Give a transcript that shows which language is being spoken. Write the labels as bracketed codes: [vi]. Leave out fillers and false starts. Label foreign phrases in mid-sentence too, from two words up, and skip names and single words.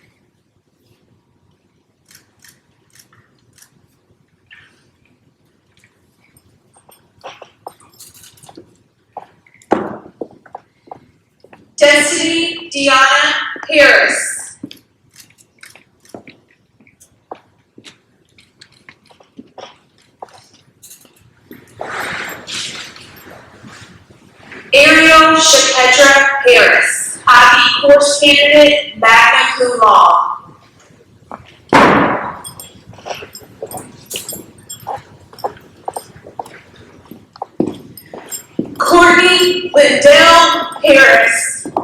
[en] Destiny Deanna Harris. Ariel Shapedra Harris, IB course candidate, [la] magna cum laude. [en] Courtney Lindell Harris.